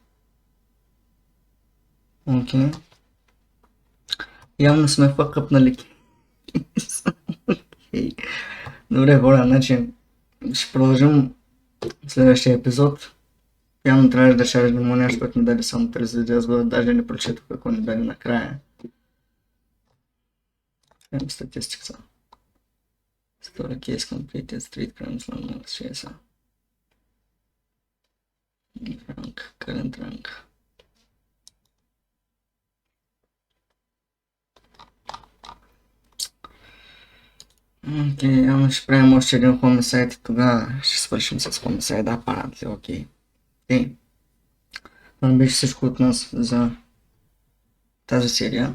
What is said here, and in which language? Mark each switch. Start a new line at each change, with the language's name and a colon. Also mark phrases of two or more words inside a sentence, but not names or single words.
Bulgarian: Окей. Явно сме факъпнали. Окей. Добре, хора, значи ще продължим следващия епизод. Явно трябваше да шаржим му нещо, което ни даде само 3 видео, аз го даже не прочетох какво ни даде накрая.
English: Crime statistics. Story case completed, street crimes, landmarks, CSA. Rank, current rank.
Bulgarian: Окей, ама ще правим още един Homicide и тогава ще свършим с Homicide, апparently, окей. Това беше всичко от нас за тази серия.